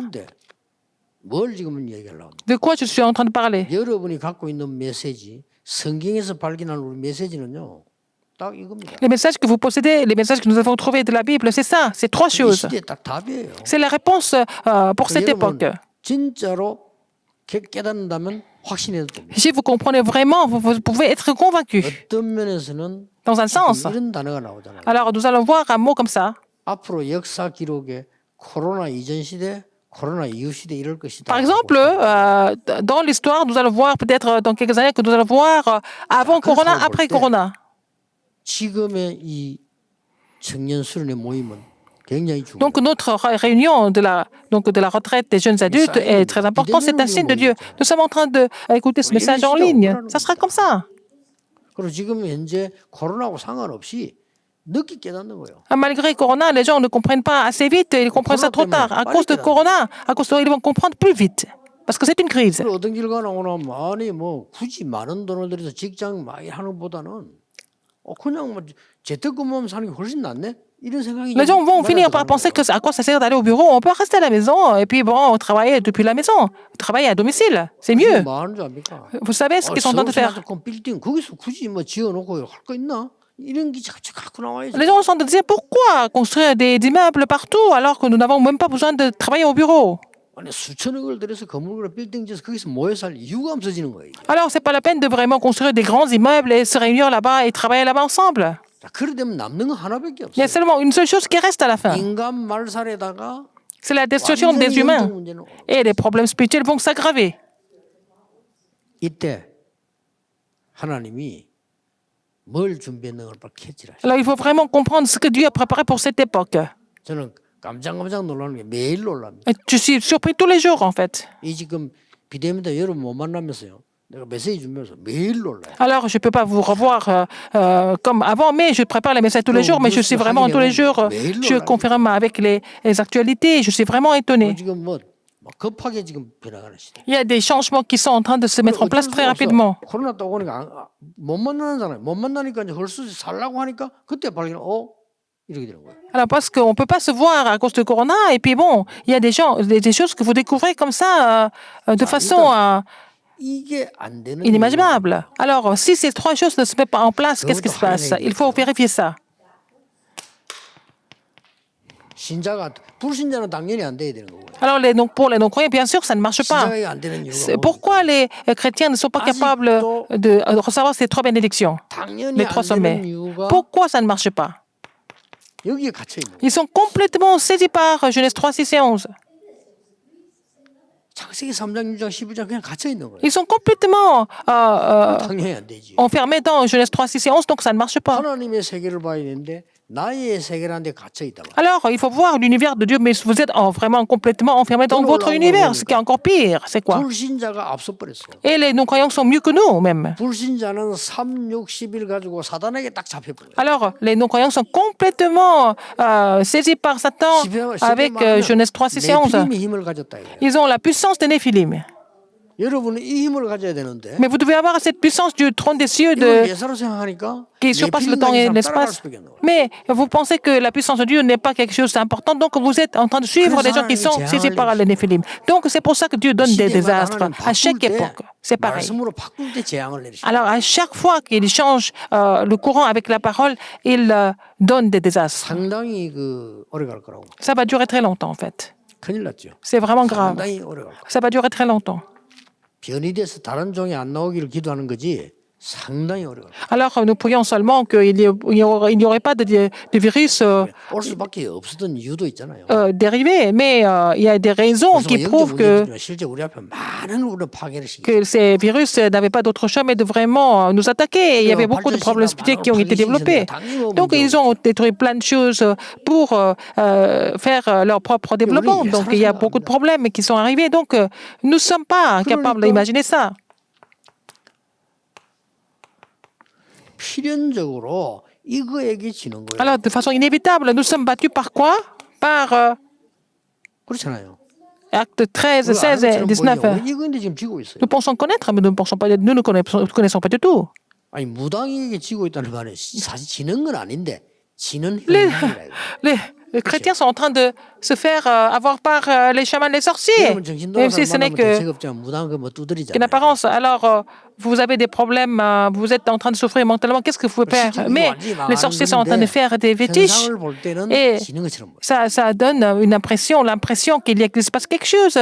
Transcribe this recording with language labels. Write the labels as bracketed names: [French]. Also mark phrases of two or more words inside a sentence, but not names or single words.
[Korean] 근데 뭘 지금 얘기하려고? [French] De quoi je suis en train de parler? [Korean] 여러분이 갖고 있는 메시지, 성경에서 발견한 우리 메시지는요. 딱 이겁니다. [French] Les messages que vous possédez, les messages que nous avons trouvés de la Bible, c'est ça, c'est trois [Korean] 이 [French] choses. [Korean] 시대에 딱 답이에요. [French] C'est la réponse pour cette époque. [Korean] 여러분 진짜로 깨닫는다면 확신해도 됩니다. [French] Si vous comprenez vraiment, vous pouvez être convaincu. [Korean] 어떤 면에서는 [French] Dans un sens. [Korean] 이런 단어가 나오잖아요. [French] Alors, nous allons voir un mot comme ça. [Korean] 앞으로 역사 기록에 코로나 이전 시대, 코로나 이후 시대 이럴 것이다. [French] Par exemple, dans l'histoire, nous allons voir peut-être dans quelques années que nous allons voir avant Corona, après Corona. [Korean] 지금의 이 청년 수련의 모임은 굉장히 중요해요. [French] Donc, notre réunion de la retraite des jeunes adultes est très importante. C'est un signe de Dieu. Nous sommes en train d'écouter ce message en ligne. Ça sera comme ça. [Korean] 그리고 지금 현재 코로나하고 상관없이 늦게 깨닫는 거예요. [French] Malgré Corona, les gens ne comprennent pas assez vite, ils comprennent ça trop tard. À cause de Corona, à cause de, ils vont comprendre plus vite. Parce que c'est une crise. [Korean] 그리고 어떤 길 가나 오나 아니 뭐 굳이 많은 돈을 들여서 직장 많이 하는 것보다는 그냥 뭐 재택근무하면 사는 게 훨씬 낫네. 이런 생각이 [French] Les gens vont finir par penser que à quoi ça sert d'aller au bureau. On peut rester à la maison et puis bon, travailler depuis la maison, travailler à domicile. C'est mieux. [Korean] 뭐 하는 줄 압니까? [French] Vous savez ce qu'ils sont en train de faire. [Korean] 빌딩 거기서 굳이 뭐 지어놓고 할 거 있나? 이런 게 자꾸 갖고 나와야지. [French] Les gens sont en train de dire pourquoi construire des immeubles partout alors que nous n'avons même pas besoin de travailler au bureau. [Korean] 아니 수천억을 들여서 건물을 빌딩 지어서 거기서 모여 살 이유가 없어지는 거예요. [French] Alors c'est pas la peine de vraiment construire des grands immeubles et se réunir là-bas et travailler là-bas ensemble. [Korean] 자, 그래 되면 남는 거 하나밖에 [French] Il y a [Korean] 없어요. [French] seulement une seule chose qui reste à la fin. [Korean] 인간 말살에다가 [French] C'est la destruction [Korean] 완전히 [French] des humains. [Korean] 영적 문제는 [French] Et les problèmes spirituels vont s'aggraver. [Korean] 이때 하나님이 뭘 준비했는 걸 빨리 캐치라. [French] Alors il faut vraiment comprendre ce que Dieu a préparé pour cette époque. [Korean] 저는 깜짝 놀라는 게 매일 놀랍니다. [French] Et je suis surpris tous les jours en fait. [Korean] 이 지금 비대면도 여러분 못 만나면서요. 내가 메시지 준비해서 매일 놀라요. [French] Alors je ne peux pas vous revoir comme avant, mais je prépare les messages tous les jours, mais je suis vraiment tous les jours, je confirme avec les actualités, je suis vraiment étonné. [Korean] 지금 뭐 급하게 지금 변화가는 시대. [French] Il y a des changements qui sont en train de se mettre en place très rapidement. [Korean] 코로나 또 오니까 못 만나잖아요. 못 만나니까 이제 헐수 살라고 하니까 그때 발견 이렇게 되는 거예요. [French] Alors parce qu'on ne peut pas se voir à cause de Corona, et puis bon, il y a des choses que vous découvrez comme ça de façon [Korean] 이게 안 되는 [French] inimaginable. Alors si ces trois choses ne se mettent pas en place, qu'est-ce qui se passe? Il faut vérifier ça. [Korean] 신자가 불신자는 당연히 안 돼야 되는 거고요. [French] Alors pour les non-croyants, bien sûr, ça ne marche pas. [Korean] 신자가 안 되는 [French] C'est [Korean] 이유가 [French] pourquoi les chrétiens ne sont pas capables de recevoir ces trois bénédictions, [Korean] 당연히 [French] les [Korean] 안 [French] trois [Korean] 되는 [French] sommets. [Korean] 이유가 [French] Pourquoi ça ne marche pas? [Korean] 여기에 갇혀 있는 거예요. [French] Ils sont complètement saisis par Genèse 3, 6 et 11. [Korean] 창세기 3장, 6장, 12장 그냥 갇혀 있는 거예요. [French] Ils sont complètement [Korean] 당연히 안 되지. [French] enfermés dans Genèse 3, 6 et 11, donc ça ne marche pas. [Korean] 하나님의 세계를 봐야 되는데 나의 세계라는 데 갇혀 있다. [French] Alors, il faut voir l'univers de Dieu, mais vous êtes vraiment complètement enfermés dans votre univers, ce qui est encore pire. C'est quoi? [Korean] 불신자가 앞서 버렸어. [French] Et les non-croyants sont mieux que nous, même. [Korean] 불신자는 3, 6, 11 가지고 사단에게 딱 잡혀버려요. [French] Alors, les non-croyants sont complètement saisis par Satan avec Genèse 3, 6 et 11. [Korean] 네필림의 힘을 가졌다 이거예요. [French] Ils ont la puissance de Néphilim. [Korean] 여러분은 이 힘을 가져야 되는데 [French] Mais vous devez avoir cette puissance du trône des cieux [Korean] 이걸 예사로 생각하니까 [French] qui surpasse le temps et l'espace. Mais vous pensez que la puissance de Dieu n'est pas quelque chose d'important, donc vous êtes en train de suivre les gens qui sont saisis par les Néphilim. Donc c'est pour ça que Dieu donne des désastres à chaque époque. C'est pareil. [Korean] 말씀으로 바꿀 때 재앙을 내리시죠. [French] Alors à chaque fois qu'il change le courant avec la parole, il donne des désastres. [Korean] 상당히 오래 갈 거라고. [French] Ça va durer très longtemps en fait. [Korean] 큰일 났죠. [French] C'est vraiment grave. [Korean] 상당히 오래 갈 거. [French] Ça va durer très longtemps. [Korean] 변이 돼서 다른 종이 안 나오기를 기도하는 거지. 상당히 오래 갈 거. [French] Alors nous prions seulement qu'il n'y aurait pas de virus [Korean] 올 수밖에 없었던 이유도 있잖아요. [French] dérivés, mais il y a des raisons qui prouvent que [Korean] 실제 우리 앞에 많은 우리 파괴를 시키죠. [French] que ces virus n'avaient pas d'autre choix mais de vraiment nous attaquer. Il y avait beaucoup de problèmes spirituels qui ont été développés. Donc ils ont détruit plein de choses pour faire leur propre développement. Donc il y a beaucoup de problèmes qui sont arrivés. Donc nous ne sommes pas capables d'imaginer ça. [Korean] 필연적으로 이거에게 지는 거예요. [French] Alors de façon inévitable, nous sommes battus par quoi? Par [Korean] 그렇잖아요. [French] actes 13, 16 et 19. [Korean] 이거인데 지금 지고 있어요. [French] Nous pensons connaître, mais nous ne connaissons pas du tout. [Korean] 아니 무당에게 지고 있다는 말은 사실 지는 건 아닌데 지는 행위라요. [French] Les chrétiens sont en train de se faire avoir par les chamans, les sorciers, même si ce n'est qu'une apparence. Alors, vous avez des problèmes, vous êtes en train de souffrir mentalement, qu'est-ce que vous pouvez faire? Mais les sorciers sont en train de faire des fétiches et ça donne l'impression qu'il se passe quelque chose.